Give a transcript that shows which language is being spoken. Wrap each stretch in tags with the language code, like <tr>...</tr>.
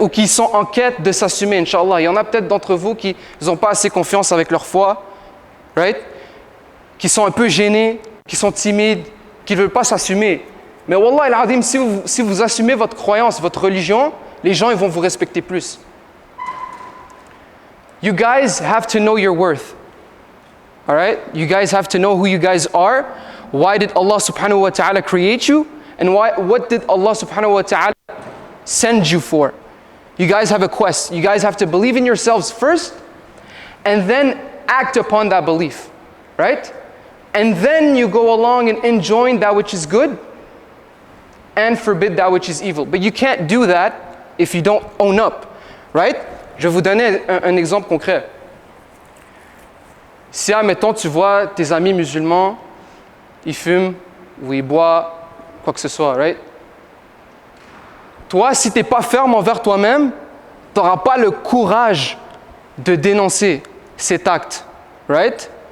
<fr>Ou qui sont en quête de s'assumer, Inch'Allah. Il y en a peut-être d'entre vous qui n'ont pas assez confiance avec leur foi.</fr> <en>Right?</en> <fr>qui sont un peu gênés, qui sont timides, qui ne veulent pas s'assumer. Mais wallah al-azim, si vous assumez votre croyance, votre religion, les gens ils vont vous respecter plus.</fr> <en>You guys have to know your worth. All right? You guys have to know who you guys are. Why did Allah subhanahu wa ta'ala create you? And what did Allah subhanahu wa ta'ala send you for? You guys have a quest. You guys have to believe in yourselves first and then act upon that belief. Right? And then you go along and enjoin that which is good and forbid that which is evil. But you can't do that if you don't own up. Right?</en> <fr>Je vais vous donner un exemple concret. Si, admettons, tu vois tes amis musulmans, ils fument ou ils boivent, quoi que ce soit,</fr> <en>right?</en> <fr>Toi, si tu n'es pas ferme envers toi-même, tu n'auras pas le courage de dénoncer cet acte,</fr> <en>right?</en>